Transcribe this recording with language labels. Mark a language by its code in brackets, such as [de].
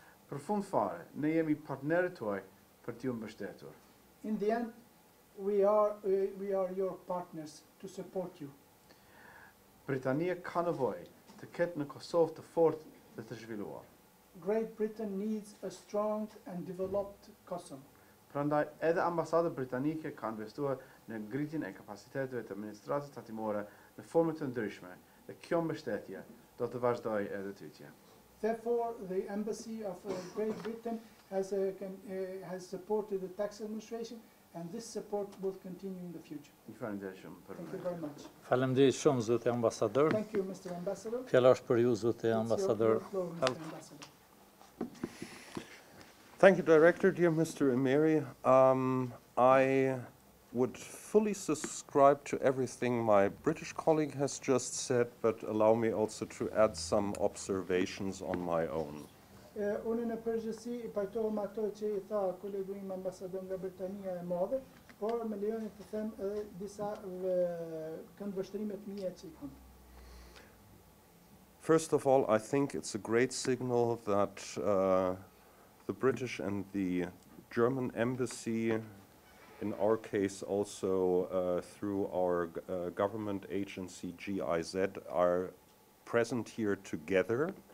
[sq] Për fund fare, ne jemi partnerët tuaj për t'ju mbështetur. [en] In the end, we are your partners to support you. [sq] Britania ka nevojë të ketë në Kosovë të fortë dhe të zhvilluar. [en] Great Britain needs a strong and developed Kosovo. [sq] Prandaj edhe ambasada britanike ka investuar në ngritjen e kapaciteteve të administratës tatimore në forma të ndryshme dhe kjo mbështetje do të vazhdojë edhe tytje. [en] Therefore, the embassy of Great Britain has supported the tax administration, and this support will continue in the future. [sq] Ju falenderoj shumë për [en] Thank you very much. [sq] Faleminderit shumë zotë ambasador. [en] Thank you, Mr. Ambassador. [sq] Fjala është për ju zotë [en] It's [sq] ambasador. [en] your floor, Mr. Ambassador. Thank you, Director. Dear Mr. Emeri, I would fully subscribe to everything my British colleague has just said, but allow me also to add some observations on my own. [sq] Unë në përgjithësi i pajtohem ato që i tha kolegu im ambasador nga Britania e Madhe, por më lejoni të them edhe disa këndvështrime të mia që i kam. [en] First of all, I think it's a great signal that the British and the German embassy, in our case also through our government agency GIZ, are present here together.